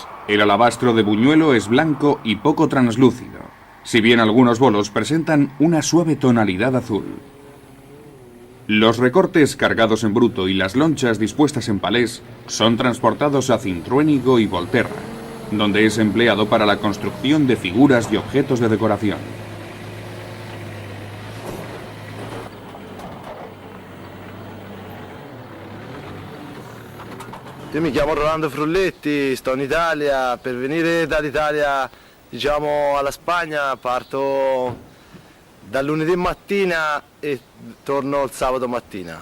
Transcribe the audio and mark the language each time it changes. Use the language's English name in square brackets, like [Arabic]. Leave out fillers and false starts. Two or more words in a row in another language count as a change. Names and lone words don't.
[Spanish] El alabastro de buñuelo es blanco y poco translúcido, si bien algunos bolos presentan una suave tonalidad azul. Los recortes cargados en bruto y las lonchas dispuestas en palés son transportados a Cintruénigo y Volterra, donde es empleado para la construcción de figuras y objetos de decoración. [Italian] Io mi chiamo Rolando Frulletti, sto in Italia. Per venire dall'Italia, diciamo, alla Spagna parto dal lunedì mattina e torno il sabato mattina.